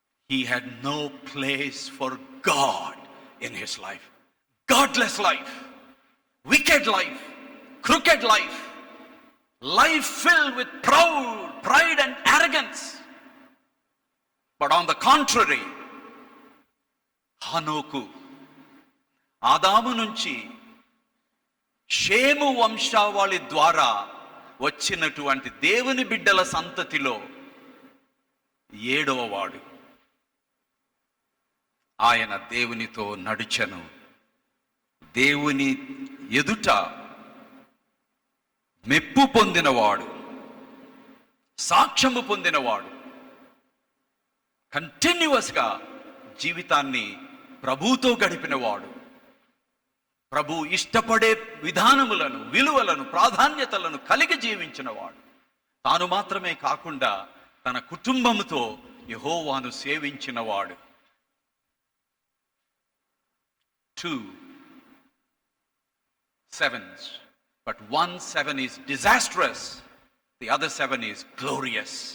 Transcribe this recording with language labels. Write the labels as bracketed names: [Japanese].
[English] He had no place for God in his life. Godless life, wicked life, crooked life, life filled with pride and arrogance. But on the contrary, [Telugu] హనోకు ఆదాము నుంచి షేము వంశావళి ద్వారా వచ్చినటువంటి దేవుని బిడ్డల సంతతిలో 7వ వాడు. ఆయన దేవునితో నడిచెను, దేవుని ఎదుట మెప్పు పొందినవాడు, సాక్ష్యము పొందినవాడు, కంటిన్యూస్గా జీవితాన్ని ప్రభువుతో గడిపినవాడు, ప్రభు ఇష్టపడే విధానములను, విలువలను, ప్రాధాన్యతలను కలిగి జీవించినవాడు. తాను మాత్రమే కాకుండా తన కుటుంబముతో యెహోవాను సేవించినవాడు. [English] 2 sevens, but 1 7 is disastrous, the other 7 is glorious.